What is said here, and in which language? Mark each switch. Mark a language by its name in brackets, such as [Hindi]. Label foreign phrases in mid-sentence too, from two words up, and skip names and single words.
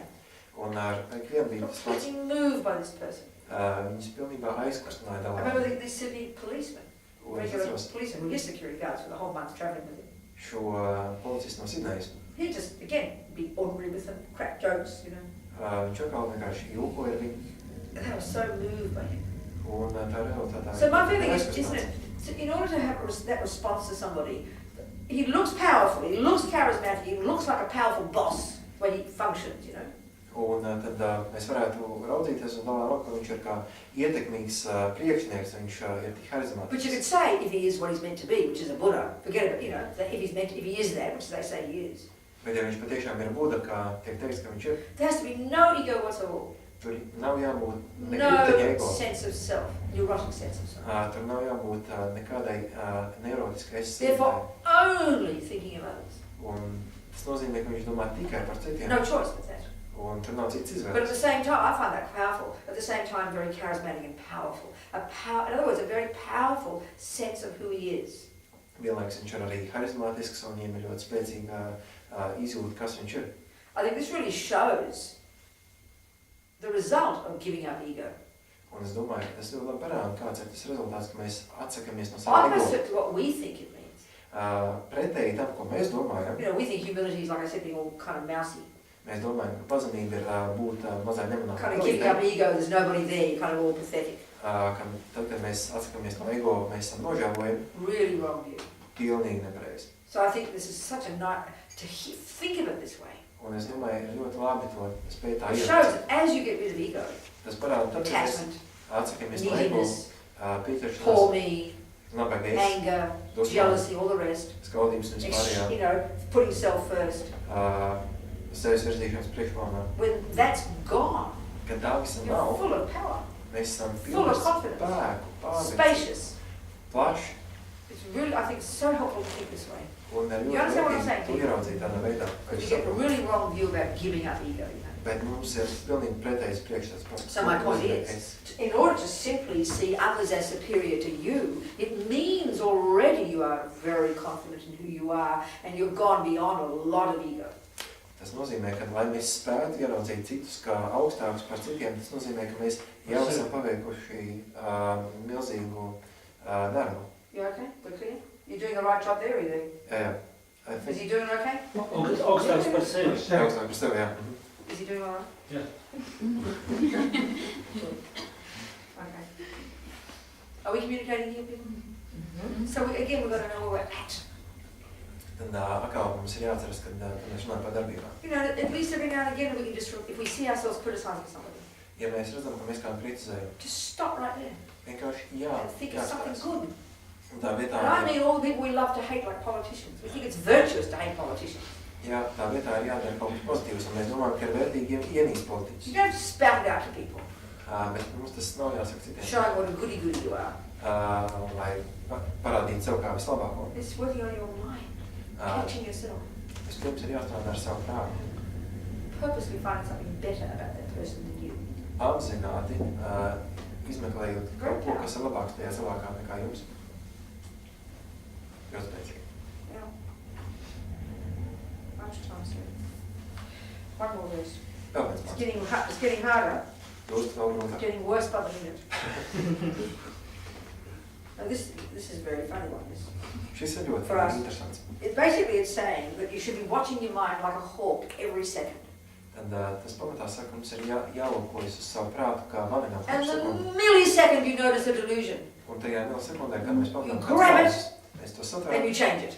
[Latvian] Un ar ikvienu bija tas pats. [English] Completely moved by this person. [Latvian] Viņas pilnībā aizkustināja [English] I [Latvian] dalā. [English] remember these Sydney policemen, [Latvian] Un es [English] regular [Latvian] atceros [English] policemen, who were his security guards for the whole month travelling with him. [Latvian] šo policistu no Sidnejas. [English] He'd just, again, be ordinary with them, crack jokes, [Latvian] Viņš atkal vienkārši jokoja ar viņu. [English] And they were so moved by him. [Latvian] Un tā realitātā. [English] So my feeling is, isn't it, so in order to have that response to somebody, he looks powerful, he looks charismatic, he looks like a powerful boss when he functions, [Latvian] Un tad mēs varētu raudzīties un domāt, ka viņš ir kā ietekmīgs priekšnieks, viņš ir tik harizmātisks. [English] But you could say if he is what he's meant to be, which is a Buddha, forget about, that if he is that, which they say he is. [Latvian] Bet ja viņš patiešām ir Buda, kā tiek teiks, ka viņš ir, [English] There has to be no ego whatsoever. [Latvian] tur nav jābūt [English] No [Latvian] nekritīgai ego. [English] sense of self, neurotic sense of self. [Latvian] Tur nav jābūt nekādai neurotiskai [English] Therefore, only thinking of others. [Latvian] Un tas nozīmē, ka viņš domā tikai par citiem. [English] No choice with that. [Latvian] Un tur nav cits [English] But at the [Latvian] izvēles. [English] same time, I find that powerful. At the same time, very charismatic and powerful. In other words, a very powerful sense of who he is. [Latvian] Vienlaiks viņš ir arī harizmātisks un viņam ir ļoti spēcīga izjūta, kas viņš ir. [English] I think this really shows the result of giving up ego. [Latvian] Un es domāju, ka tas ļoti labi parāda, kāds ir tas rezultāts, ka mēs atsakamies no savu ego. [English] Opposite to what we think it means. [Latvian] Pretēji tam, ko mēs domājam. [English] We think humility is, like I said, being all kind of mousy. [Latvian] Mēs domājam, ka pazemība ir būt mazai nemanāmai. [English] Kind of giving up ego, there's nobody there, you're kind of all pathetic. [Latvian] Ka tad, kad mēs atsakamies no ego, mēs esam nožēlojami. [English] Really wrong view. [Latvian] Pilnīgi nepareizi. [English] So I think this is such a nice, to think of it this way. [Latvian] Un es domāju, ir ļoti labi to spēt tā [English] It shows [Latvian] ierakstīt. [English] that as you get rid of ego, [Latvian] Tas parāda, tad, kad mēs [English] attachment, [Latvian] atsakamies no ego, [English] neediness, [Latvian] pieķeršanās, [English] poor me, [Latvian] nabagais, [English] anger, jealousy, all the rest. [Latvian] skaudības un vispārējā, [English] Putting self first. [Latvian] sevis virzīšanas priekšplānā. [English] When that's gone, [Latvian] Kad tā visa [English] you're [Latvian] nav, [English] full of power, [Latvian] mēs esam [English] full [Latvian] pilni [English] of confidence, [Latvian] spēku, pārliecību, [English] spacious. [Latvian] plaši [English] It's really, I think, so helpful to think this way. [Latvian] un ir [English] You [Latvian] ļoti [English] understand what I'm [Latvian] vērtīgi [English] saying? [Latvian] to ieraudzīt tādā veidā. ka [English] Because [Latvian] es [English] you get a [Latvian] saprotu. [English] really wrong view about giving up ego, [Latvian] Bet mums ir pilnīgi pretējs priekšstats par [English] So my point is, in order to simply see others as superior to you, it means already you are very confident in who you are and you've gone beyond a lot of ego. [Latvian] Tas nozīmē, ka, lai mēs spētu ieraudzīt citus kā augstākus par citiem, tas nozīmē, ka mēs jau esam paveikuši milzīgu darbu. [English] You okay? We're clear? You're doing the right job there, are you? [Latvian] Jā. [English] Is he doing okay? [Latvian] Augstāks par sevi. Augstāk par sevi, jā. [English] Is he doing all right? Yeah. Okay. Are we communicating here, people? So again, we've got to know where we're at. [Latvian] Tad atkal mums ir jāatceras, kad mēs runājam par darbībām. [English] At least every now and again we can just, if we see ourselves criticizing somebody, [Latvian] Ja mēs redzam, ka mēs kādu kritizējam, [English] just stop right there [Latvian] vienkārši [English] and think of something [Latvian] jāspēs. [English] good. [Latvian] Un tā vietā, [English] And I mean all the people we love to hate like politicians. We think it's virtuous to hate politicians. [Latvian] jā, tā vietā ir jādara kaut kas pozitīvs, un mēs domājam, ka ir vērtīgi ienīst [English] You [Latvian] politiķus. [English] don't spout it out to people, [Latvian] Bet mums tas nav jāsaka citiem. [English] showing what a goody-goody you are. [Latvian] Lai parādītu sev kā vislabāko. [English] It's working on your mind, catching yourself, [Latvian] Vispirms ir jāstrādā ar savu prātu. [English] purposely finding something better about that person than you. [Latvian] Apzināti, izmeklējot kaut ko, kas ir labāks tajā cilvēkā nekā jums. Ļoti spēcīgi. [English] Yeah. Much time, sir. One more verse. [Latvian] Vēl viens [English] It's [Latvian] māks. [English] getting harder. [Latvian] Kļūst vēl [English] It's [Latvian] grūtāk. [English] getting worse by the minute. Now this is a very funny one. [Latvian] Šis ir ļoti [English] For us. [Latvian] interesants. [English] Basically it's saying that you should be watching your mind like a hawk every second. [Latvian] Tad tas pamatā saka, mums ir jālūkojas uz savu prātu kā vavinām [English] And [Latvian] katru [English] the [Latvian] sekundi. [English] millisecond you notice a delusion, [Latvian] Un tajā milisekundē, kad mēs pamanām, [English] You grab it, [Latvian] mēs to [English] and [Latvian] satveram [English] you change it.